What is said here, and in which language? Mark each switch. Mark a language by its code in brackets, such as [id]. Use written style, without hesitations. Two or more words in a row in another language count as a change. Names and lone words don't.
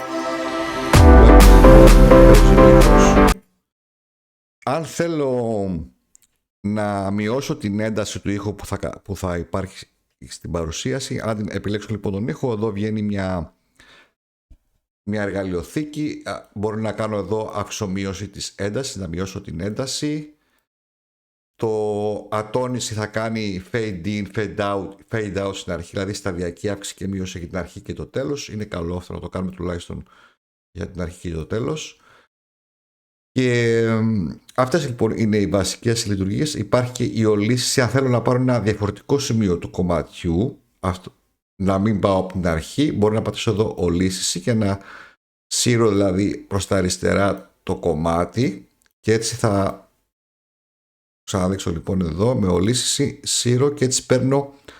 [el] Αν θέλω να μειώσω την ένταση του ήχου που θα υπάρχει στην παρουσίαση, αν επιλέξω λοιπόν τον ήχο, εδώ βγαίνει μια εργαλειοθήκη. Μπορώ να κάνω εδώ αυξομείωση της έντασης, να μειώσω την ένταση. Το ατόνιση θα κάνει [en] fade in, fade out [el] στην αρχή, δηλαδή σταδιακή αύξηση και μείωση για την αρχή και το τέλος. Είναι καλό αυτό να το κάνουμε τουλάχιστον για την αρχή και το τέλος. Και αυτές λοιπόν είναι οι βασικές λειτουργίες. Υπάρχει και η ολίσθηση, αν θέλω να πάρω ένα διαφορετικό σημείο του κομματιού, να μην πάω από την αρχή, μπορώ να πατήσω εδώ ολίσθηση και να σύρω δηλαδή προς τα αριστερά το κομμάτι και έτσι θα ξαναδείξω λοιπόν εδώ με ολίσθηση, σύρω και έτσι παίρνω